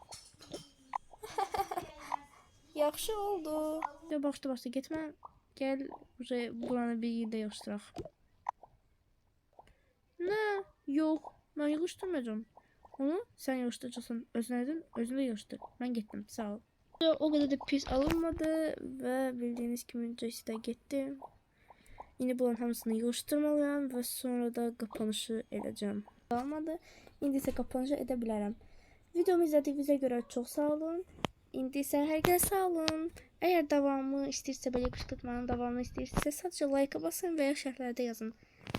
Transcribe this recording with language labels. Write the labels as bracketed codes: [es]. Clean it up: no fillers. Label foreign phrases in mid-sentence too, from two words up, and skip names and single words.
[az] Yaxşı oldu. Başla getmə. Gəl buranı bir yerdə yığışdıraq. Nə? Yox, mən yığışdırmayacağım. Onu sen yığışdıracaqsan, özün də yığışdır. Mən getdim, sağ ol. [tr] O kadar da pis alınmadı ve bildiğiniz gibi Jessie gitti. Yine bunların hamısını yığışdırmalıyam ve sonra da kapanışı edeceğim. [az] Almadı. İndi isə kapanışı edə bilərəm. Videomu izlədiyinizə görə çox sağ olun. İndi isə hər kəs sağ olun. Əgər davamı istəyirsə, belə qışqırtmanın davamını istəyirsə, sadəcə like basın və ya şərhlərdə yazın.